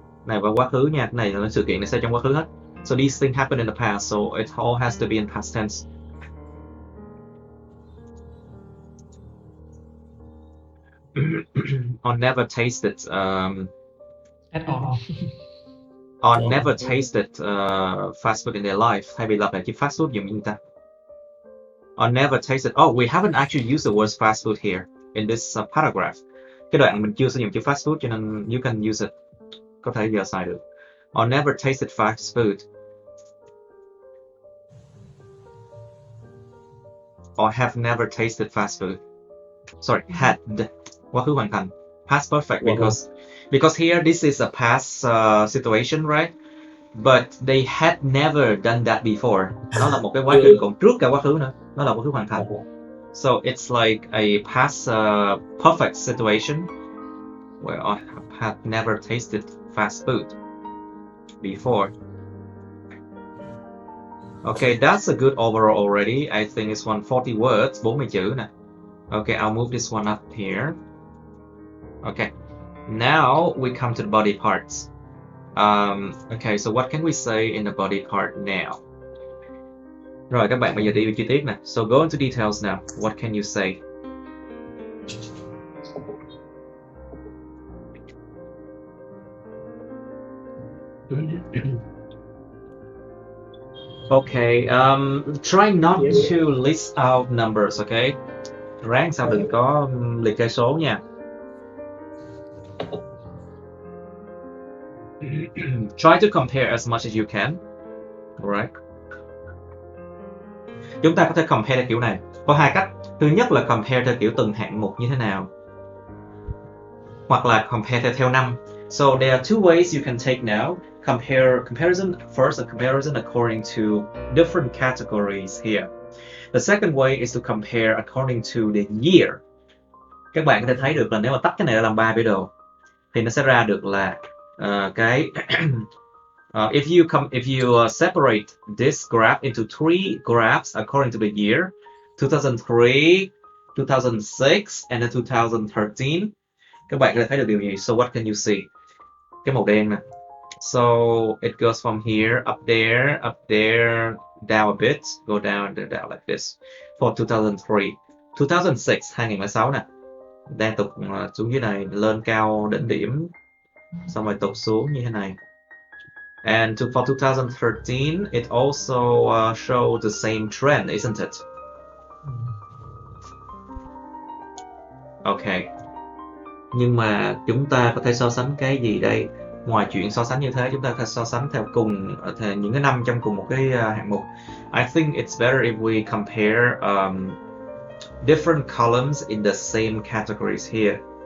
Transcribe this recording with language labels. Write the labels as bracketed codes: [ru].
[vi] này vào quá khứ nha, cái này là sự kiện này xảy trong quá khứ hết. [en] So these things happen in the past, so it all has to be in past tense. Or never tasted At all. or never tasted fast food in their life. [vi] Hay bị lặp lại chữ fast food dùng như ta. [en] Or never tasted. Oh, we haven't actually used the word fast food here in this paragraph. [vi] Cái đoạn mình chưa sử dụng chữ fast food cho nên [en] you can use it. [vi] Có thể giờ xài được. [en] Or never tasted fast food. Or have never tasted fast food. Sorry, had. [vi] Quá khứ hoàn thành. [en] Past perfect because here this is a past situation, right? But they had never done that before. [vi] Nó là một cái quá trình còn trước cả quá khứ nữa. Nó là quá khứ hoàn thành. [en] So it's like a past perfect situation where I had never tasted fast food before. Okay, that's a good overall already. I think it's 140 words, 40 chữ nè. Okay, I'll move this one up here. Okay, now we come to the body parts. Okay, so what can we say in the body part now? [vi] Rồi các bạn bây giờ đi vào chi tiết nè. [en] So go into details now. What can you say? Okay, try not to list out numbers, okay? [vi] Ráng sao đừng có liệt kê số nha. [en] Try to compare as much as you can. Alright. [vi] Chúng ta có thể compare theo kiểu này. Có hai cách. Thứ nhất là compare theo kiểu từng hạng mục như thế nào. Hoặc là compare theo năm. [en] So there are two ways you can take now. Comparison first, a comparison according to different categories here. The second way is to compare according to the year. [vi] Các bạn có thể thấy được là nếu mà tách cái này ra làm 3 biểu đồ thì nó sẽ ra được là cái [en] if you separate this graph into 3 graphs according to the year, 2003, 2006 and then 2013. [vi] Các bạn có thể thấy được điều gì? [en] So what can you see? [vi] Cái màu đen nè. [en] So it goes from here, up there, down a bit, go down like this. [vi] For 2003, 2006, 2006 nè, đang tụt xuống dưới này, lên cao đỉnh điểm, xong rồi tụt xuống như thế này. [en] And for 2013, it also shows the same trend, isn't it? Okay. [vi] Nhưng mà chúng ta có thể so sánh cái gì đây? Ngoài chuyện so sánh như thế, chúng ta có thể so sánh theo cùng những cái năm trong cùng một cái hạng mục. [en] I think it's better if we compare different columns in the same categories here.